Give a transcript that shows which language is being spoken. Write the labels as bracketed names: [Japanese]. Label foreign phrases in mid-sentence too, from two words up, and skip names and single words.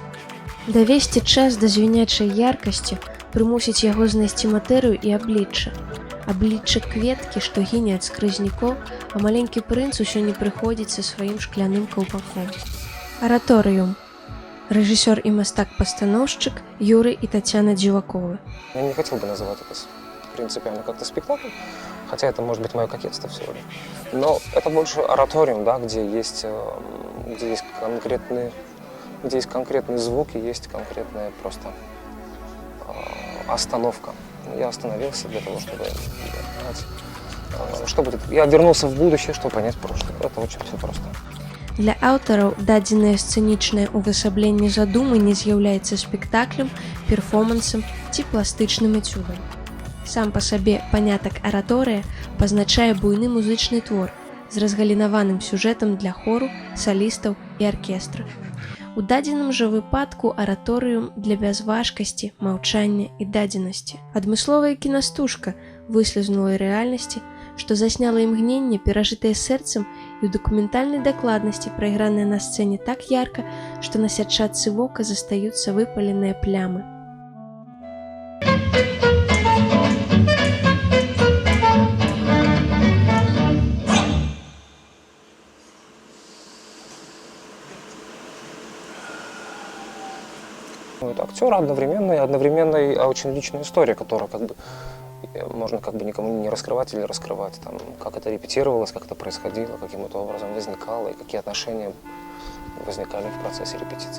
[Belarusian] Давесці час да звінячай яркасці, прымусіць яго знайсці матэрыю і аблічча. Аблічча кветкі, што гіне ад скрызнікоў, а маленькі прынц усё не прыходзіць са сваім шкляным каўпаком. Араторыум. Рэжысёр і мастак-пастаноўшчык Юрый и Татьяна Диваковы. [Russian] Я не хотел бы называть это принципиально как-то спектакль, хотя это может быть мое кокетство всего лишь. Но это больше ораториум, да, где есть конкретные звуки, есть конкретная просто остановка. Я остановился для того, чтобы понять, я вернулся в будущее, чтобы понять прошлое. Это очень все просто. [Belarusian] Для аўтараў дадзенае сцэнічнае ўвасабленне задумы не з'яўляецца спектаклем, перформансам ці пластычным эцюдам. Сам па сабе панятак араторыя пазначае буйны музычны твор з разгалінаваным сюжэтам для хору, салістаў і аркестра. У дадзеным жа выпадку араторыум для бязважкасці, маўчання і дадзенасці. Адмысловая кінастужка выслізнулай рэальнасці, што засняла імгненне, перажытае сэрцам і ў дакументальнай дакладнасці прайгранае на сцэне так ярка, што на сятчатцы вока застаюцца выпаленыя плямы. [Russian] Это актер одновременно и очень личная история, которая можно никому не раскрывать или раскрывать, там, как это репетировалось, как это происходило, каким это образом возникало и какие отношения возникали в процессе репетиции.